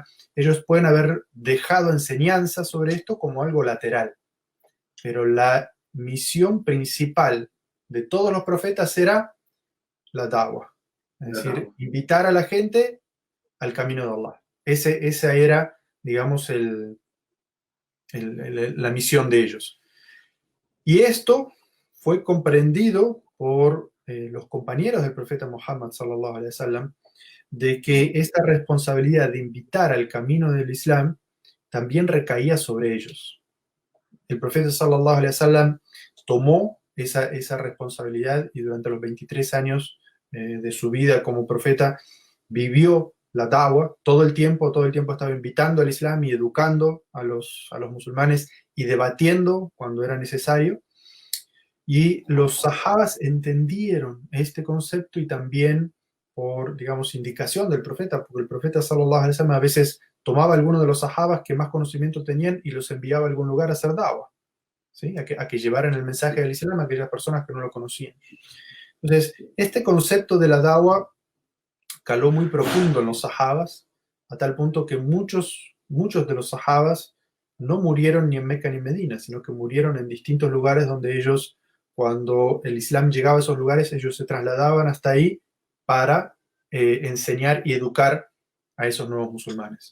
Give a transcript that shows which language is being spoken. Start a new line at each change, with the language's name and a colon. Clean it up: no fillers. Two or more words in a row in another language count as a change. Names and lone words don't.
Spanish: Ellos pueden haber dejado enseñanza sobre esto como algo lateral, pero la misión principal de todos los profetas era la da'wa, es decir, invitar a la gente al camino de Allah. Esa era, digamos, la misión de ellos. Y esto fue comprendido por los compañeros del profeta Muhammad
Arabic: صلى الله عليه وسلم,
Spanish: de que esta responsabilidad de invitar al camino del Islam también recaía sobre ellos. El profeta
Arabic: صلى الله عليه وسلم
Spanish: tomó esa responsabilidad y durante los 23 años de su vida como profeta vivió la da'wa todo el tiempo estaba invitando al Islam y educando a los musulmanes y debatiendo cuando era necesario. Y los sahabas entendieron este concepto y también por, digamos, indicación del profeta, porque el profeta
Arabic: صلى الله عليه وسلم
Spanish: a veces tomaba a algunos de los sahabas que más conocimiento tenían y los enviaba a algún lugar a hacer da'wa, ¿sí? a que llevaran el mensaje del Islam a aquellas personas que no lo conocían. Entonces, este concepto de la da'wa caló muy profundo en los sahabas, a tal punto que muchos de los sahabas no murieron ni en Meca ni en Medina, sino que murieron en distintos lugares donde ellos, cuando el Islam llegaba a esos lugares, ellos se trasladaban hasta ahí para enseñar y educar a esos nuevos musulmanes.